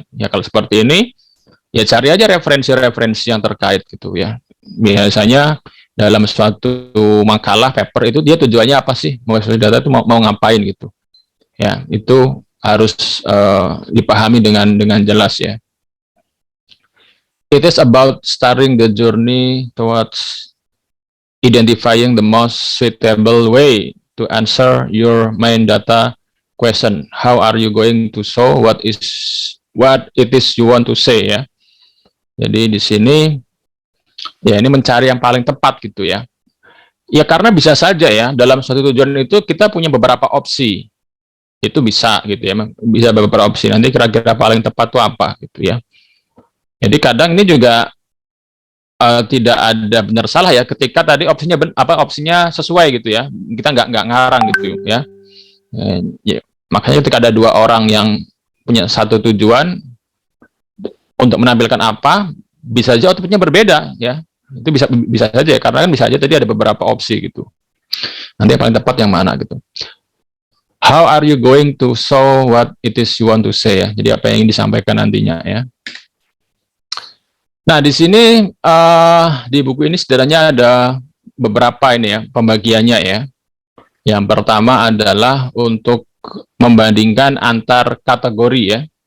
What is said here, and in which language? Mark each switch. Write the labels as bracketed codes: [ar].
[id] Ya kalau seperti ini ya cari aja referensi yang terkait gitu ya. Biasanya dalam suatu makalah paper itu dia tujuannya apa sih, membuat data itu mau ngapain gitu. Ya itu harus dipahami dengan jelas ya. [en] It is about starting the journey towards identifying the most suitable way to answer your main data question. How are you going to show what it is you want to say ya. [id] Jadi di sini ya ini mencari yang paling tepat gitu ya. Ya karena bisa saja ya dalam suatu tujuan itu kita punya beberapa opsi. Itu bisa gitu ya. Bisa beberapa opsi. Nanti kira-kira paling tepat itu apa gitu ya. Jadi kadang ini juga tidak ada benar salah ya ketika tadi opsinya sesuai gitu ya. Kita nggak ngarang gitu ya. Ya. Makanya ketika ada dua orang yang punya satu tujuan untuk menampilkan apa, bisa saja outputnya berbeda ya. Itu bisa saja ya, karena kan bisa aja tadi ada beberapa opsi gitu. Nanti yang paling tepat yang mana gitu. [en] How are you going to show what it is you want to say ya. [id] Jadi apa yang ingin disampaikan nantinya ya. Nah, di sini di buku ini sebenarnya ada beberapa ini ya pembagiannya ya. Yang pertama adalah untuk membandingkan antar kategori ya.